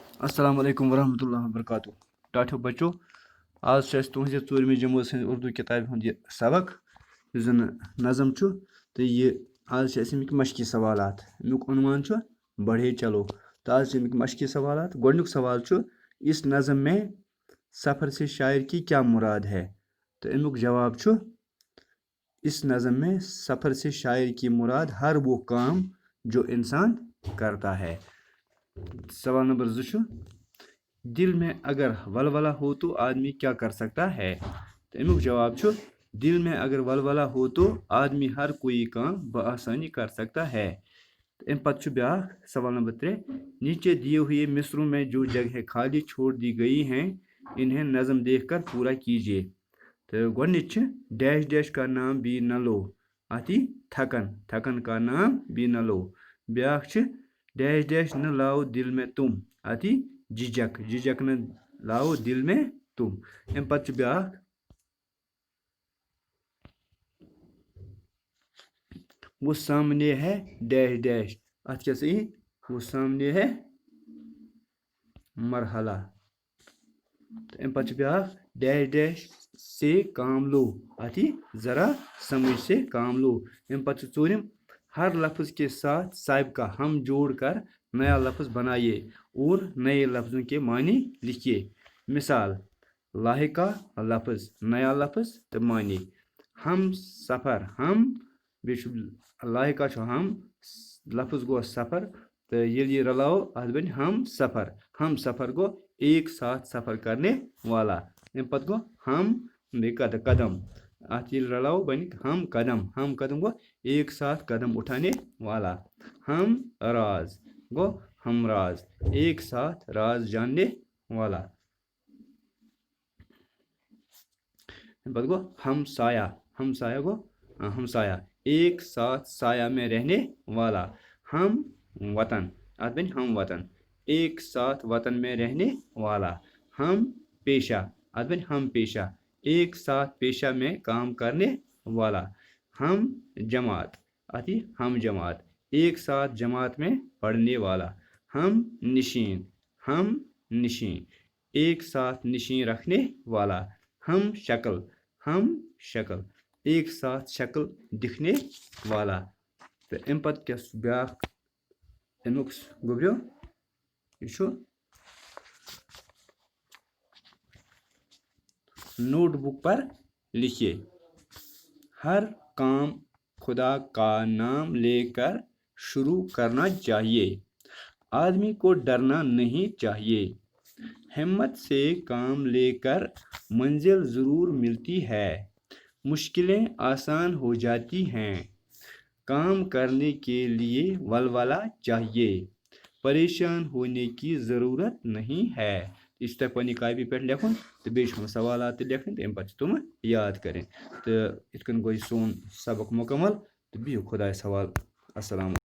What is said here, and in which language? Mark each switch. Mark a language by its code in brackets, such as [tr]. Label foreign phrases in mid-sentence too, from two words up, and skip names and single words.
[ar] السلام علیکم ورحمۃ اللہ وبرکاتہ [ks] ٹاٹھو بچو آج تہذ ژوٗرمہِ جمٲژ ہٕنٛز اردوٗ کِتابہِ ہُنٛد یہِ سبق یُس زن نظم چھُ تہٕ یہِ آز چھِ اَسہِ اَمِکۍ مشقی سوالات اَمیُک عنوان چھُ [ur] بڑھے چلو [ks] تہٕ آز چھِ اَمِکۍ مشقی سوالات گۄڈنیُک سوال چھُ [ur] اس نظم میں سفر سے شاعر کی کیا مراد ہے [ks] تہٕ اَمیُک جواب چھُ [ur] اس نظم میں سفر سے شاعر کی مراد ہر وہ کام جو انسان کرتا ہے. سوال نمبر 2 چھُ دل میں اگر ولولہ ہو تو آدمی کیا کر سکتا ہے تو [ks] امیُک جواب چھُ [ur] دل میں اگر ولولہ ہو تو آدمی ہر کوئی کام بآسانی کر سکتا ہے. [ks] امہِ پتہٕ چھُ بیٛاکھ [ur] سوال نمبر 3 نیچے دیے ہوئے مصروں میں جو جگہیں خالی چھوڑ دی گئی ہیں انہیں نظم دیکھ کر پورا کیجیے. تو [ks] گۄڈنِچ چھِ [ur] ڈیش ڈیش کا نام بھی نہ لو اتی تھکن تھکن کا نام بھی نہ لو. [ks] بیٛاکھ چھِ [ur] ڈیش ڈیش نہ لاؤ دل میں تم اتی جھجک جھجک نہ لاؤ دل میں تم. [ks] امہِ پتہٕ چھُ بیٛاکھ [ur] وہ سامنے ہے ڈیش ڈیش [ks] اتھ کیٛاہ سا یی [ur] وہ سامنے ہے مرحلہ. [ks] تہٕ امہِ پتہٕ چھُ بیٛاکھ [ur] ڈیش ڈیش سے کام لو اتی ذرا سمجھ سے کام لو. [ks] امہِ پتہٕ چھُ ژوٗرِم [ur] ہر لفظ کے ساتھ صاحب کا ہم جوڑ کر نیا لفظ بنائیے اور نئے لفظوں کے معنی لکھیے. مثال لاحقہ لفظ نیا لفظ [ks] تہٕ معنی ہم سفر ہم بیٚیہِ چھُ لاحقہ چھُ ہم لفظ گوٚو سفر تہٕ ییٚلہِ یہِ رلاوو اَتھ بنہِ ہم سفر گوٚو [ur] ایک ساتھ سفر کرنے والا. [ks] امہِ پتہٕ گوٚو ہم بیٚیہِ قدم اَتھ ییٚلہِ رلاوو بنہِ ہم قدم گوٚو [ur] ایک ساتھ قدم اٹھانے والا. ہم راز گوٚو ہم راز ایک ساتھ راز جاننے والا. [ks] امہِ پتہٕ گوٚو [ur] ہم سایہ گوٚو ہمسایہ ایک ساتھ سایہ میں رہنے والا. ہم وطن [ks] اتھ بنہِ [ur] ہم وطن ایک ساتھ وطن میں رہنے والا. ہم پیشہ [ks] اتھ بنہِ [ur] ہم پیشہ ایک ساتھ پیشہ میں کام کرنے والا. ہم جماعت [ks] اتھ یی [ur] ہم جماعت ایک ساتھ جماعت میں پڑھنے والا. ہم نشین ایک ساتھ نشین رکھنے والا. ہم شکل ایک ساتھ شکل دکھنے والا. [ks] تہٕ امہِ پتہٕ کیٛاہ چھُ بیٛاکھ امیُک گوٚبریو یہِ چھُ [ur] نوٹ بک پر لکھیے ہر کام خدا کا نام لے کر شروع کرنا چاہیے. آدمی کو ڈرنا نہیں چاہیے. ہمت سے کام لے کر منزل ضرور ملتی ہے. مشکلیں آسان ہو جاتی ہیں. کام کرنے کے لیے ولولہ چاہیے. پریشان ہونے کی ضرورت نہیں ہے. [ks] یہ چھُ تۄہہِ پننہِ کاپی پٮ۪ٹھ لیکھُن تہٕ بیٚیہِ چھُ سوالات تہِ لیکھٕنۍ تہٕ اَمہِ پتہٕ چھِ تِم یاد کَرٕنۍ. تہٕ یِتھ کٔنۍ گوٚو یہِ سون سبق مُکمل تہٕ بِہِو خۄدایَس حوالہٕ. السلام